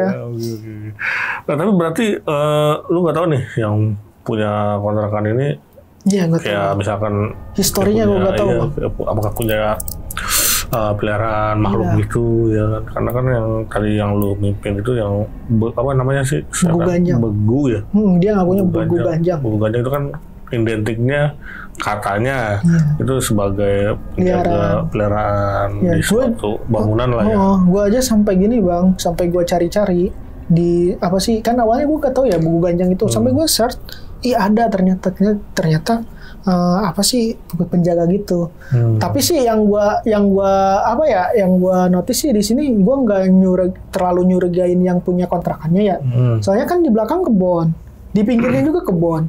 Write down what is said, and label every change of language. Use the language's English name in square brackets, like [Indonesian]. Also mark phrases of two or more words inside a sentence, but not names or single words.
[Indonesian] Nah tapi berarti lu nggak tahu nih yang punya kontrakan ini. Iya, nggak tahu. Kayak misalkan historinya gue nggak tahu. Iya, apakah punya peliharaan makhluk gitu ya kan? Karena kan yang tadi yang lu mimpin itu yang apa namanya sih? Begu ganjang. Begu ya. Dia ngakunya begu ganjang. Begu ganjang itu kan identiknya katanya itu sebagai peliharaan di suatu bangunan lah ya. Gue aja sampai gini bang, sampai gue cari-cari di apa sih? Kan awalnya gue gak tahu ya begu ganjang itu. Sampai gue search, ada ternyata apa sih penjaga gitu. Tapi sih yang gua notice sih di sini gua nggak terlalu nyurigain yang punya kontrakannya ya. Soalnya kan di belakang kebon, di pinggirnya juga kebon.